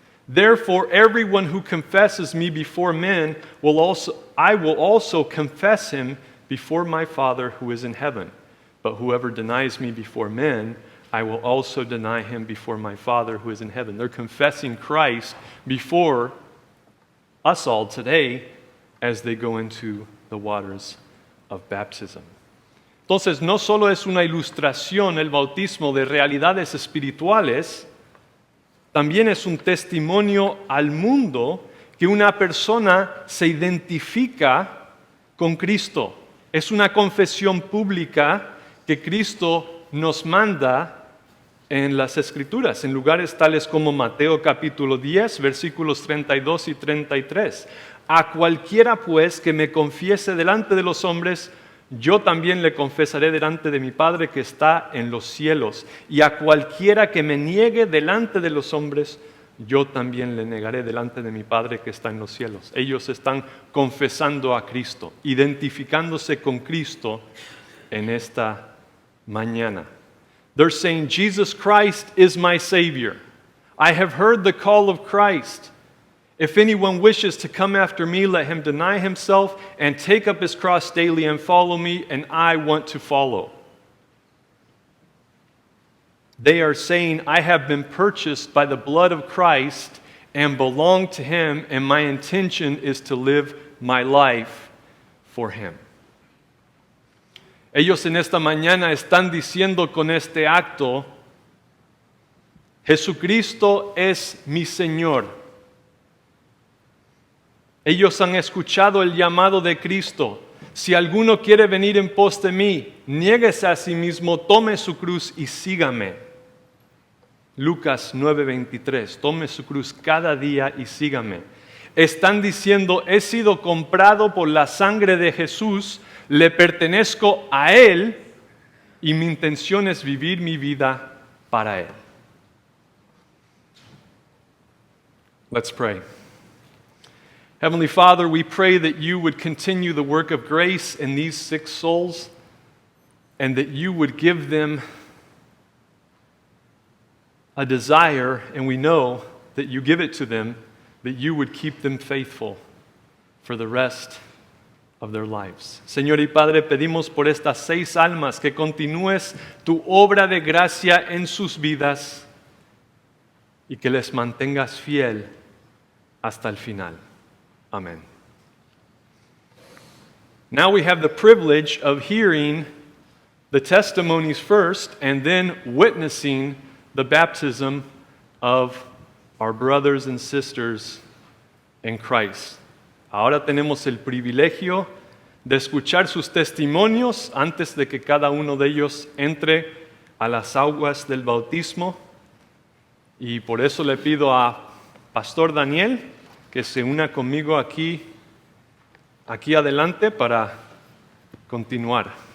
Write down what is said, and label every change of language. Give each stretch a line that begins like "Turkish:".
English: Therefore, everyone who confesses me before men, I will also confess him before my Father who is in heaven. But whoever denies me before men, I will also deny him before my Father who is in heaven. They're confessing Christ before us all today as they go into the waters of baptism.
Spanish: Entonces, no solo es una ilustración el bautismo de realidades espirituales, también es un testimonio al mundo que una persona se identifica con Cristo. Es una confesión pública que Cristo nos manda en las Escrituras, en lugares tales como Mateo capítulo 10, versículos 32 y 33. A cualquiera pues que me confiese delante de los hombres, yo también le confesaré delante de mi Padre que está en los cielos. Y a cualquiera que me niegue delante de los hombres, yo también le negaré delante de mi Padre que está en los cielos. Ellos están confesando a Cristo, identificándose con Cristo en esta mañana.
English: They're saying, Jesus Christ is my Savior. I have heard the call of Christ. If anyone wishes to come after me, let him deny himself and take up his cross daily and follow me, and I want to follow. They are saying, I have been purchased by the blood of Christ, and belong to Him, and my intention is to live my life for Him.
Spanish: Ellos en esta mañana están diciendo con este acto, Jesucristo es mi Señor. Ellos han escuchado el llamado de Cristo. Si alguno quiere venir en pos de mí, niéguese a sí mismo, tome su cruz y sígame. Lucas 9:23, tome su cruz cada día y sígame. Están diciendo, he sido comprado por la sangre de Jesús, le pertenezco a Él y mi intención es vivir mi vida para Él.
English: Let's pray. Heavenly Father, we pray that you would continue the work of grace in these 6 souls and that you would give them a desire, and we know that you give it to them, that you would keep them faithful for the rest of their lives.
Spanish: Señor y Padre, pedimos por estas 6 almas que continúes tu obra de gracia en sus vidas y que les mantengas fiel hasta el final.
English: Amen. Now we have the privilege of hearing the testimonies first and then witnessing the baptism of our brothers and sisters in Christ.
Spanish: Ahora tenemos el privilegio de escuchar sus testimonios antes de que cada uno de ellos entre a las aguas del bautismo. Y por eso le pido a Pastor Daniel que se una conmigo aquí adelante para continuar.